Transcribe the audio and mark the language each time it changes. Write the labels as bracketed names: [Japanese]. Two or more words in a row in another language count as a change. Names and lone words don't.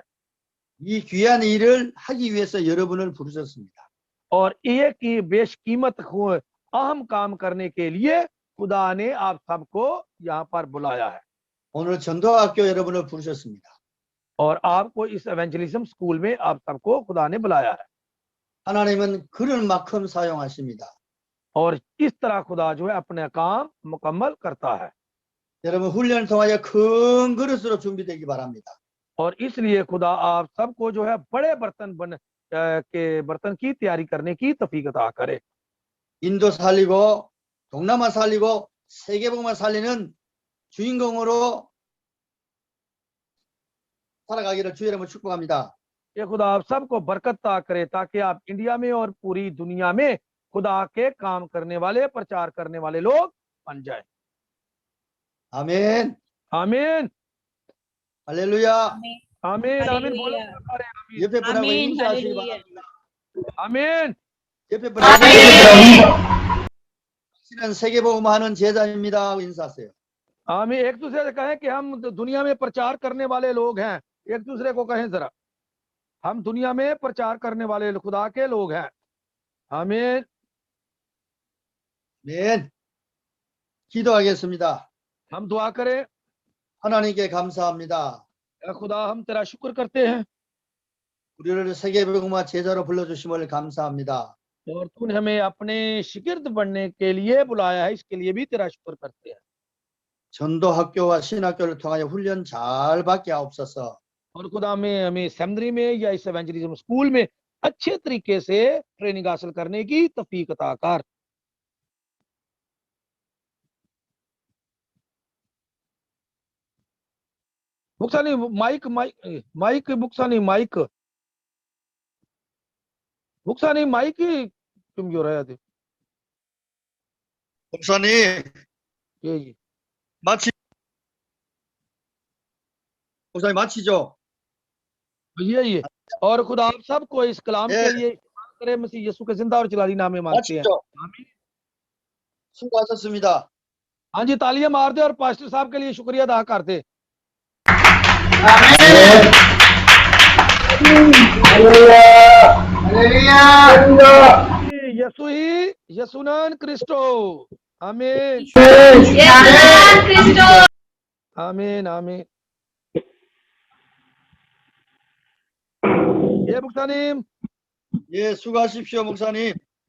[Korean] 이 귀한 일을 하기 위해서 여러분을 부르셨습니다. [Hindi] और एक ही बेशकीमत अहम काम करने के लिए खुदा ने आप सबको यहाँ पर बुलाया है। [Korean] 오늘 전도학교 여러분을 부르셨습니다. [Hindi] और आपको इस [English] evangelism school [Hindi] में आप सबको खुदा ने बुलाया है। [Korean] 하나님은 그럴 만큼 사용하십니다. [Hindi] और इस तरह खुदा जो है अपने काम मुकम्मल करता है। [Korean] 여러분 훈련을 통하여 큰 그릇으로 준비되기 바랍니다. [Hindi] और इसलिए खुदा आप सबको जो है बड़े बर्तन की तैयारी करने की तौफीक अता करे। [Korean] 인도 살리고 동남아 살리고 세계복음을 살리는 주인공으로 살아가기를 주의 이름으로 축복합니다. [Hindi] ये खुदा आप सबको बरकत अता करे ताकि आप इंडिया में और पूरी दुनिया में खुदा के काम करने वाले, प्रचार करने वाले लोग बन जाए। [Korean] 아멘. [Hindi] आमीन [Korean] 할렐루야. [Hindi] आमीन आमीन बोलो हालेलुया। सारे आमीन [Korean] 옆에 분하고 아멘, 인사하시기 할렐루야. 바랍니다. [Hindi] आमीन। [Korean] 옆에 분하고 실은 세계복음하는 제자입니다 하고 인사하세요. [Hindi] आमीन। एक दूसरे से कहें कि हम दुनिया में प्रचार करने वाले लोग हैं। एक दूसरे को कहें जरा, हम दुनिया में प्रचार करने वाले खुदा के लोग हैं। आमीन। [Korean] 아멘. 기도하겠습니다. [Hindi] हम दुआ करें। [Korean] 하나님께 감사합니다. [Hindi] या खुदा हम तेरा शुक्र करते हैं [Korean] 우리를 세계복음화 제자로 불러주심을 감사합니다. [Hindi] और तूने हमें अपने शिगिर्द बनने के लिए बुलाया है, इसके लिए भी तेरा शुक्र करते हैं। [Korean] 전도학교와 신학교를 통하여 훈련 잘 받게 하옵소서. [Hindi] और खुदा में हमें सेमिनरी में या इस [English] evangelism school [Hindi] में अच्छे तरीके से ट्रेनिंग हासिल करने की तौफीक अता कर। बुक्सानी माइक माइक माइक बुक्सानी माइक बुक्सानी माइक तुम जो रहे थे [Korean] 목사님 [Hindi] ये [Korean] 마치 목사님 마치죠? [Hindi] ये और खुदा आप सबको इस कलाम के ये- लिए इस्तेमाल करे मसीह यीशु के जिंदा और जलाली नाम में मांगते हैं। [Korean] 마치죠. [Hindi] आमीन। [Korean] 수고하셨습니다. [Hindi] हाँ जी, तालियां मार दे और पास्टर साहब के लिए शुक्रिया अदा कर दे। यीशु ही यीशुनान क्रिस्टो। आमीन [Korean] 예수는 그리스도. [Hindi] आमीन आमीन। [Korean] 예, 목사님। 예, 수고하십시오, 목사님.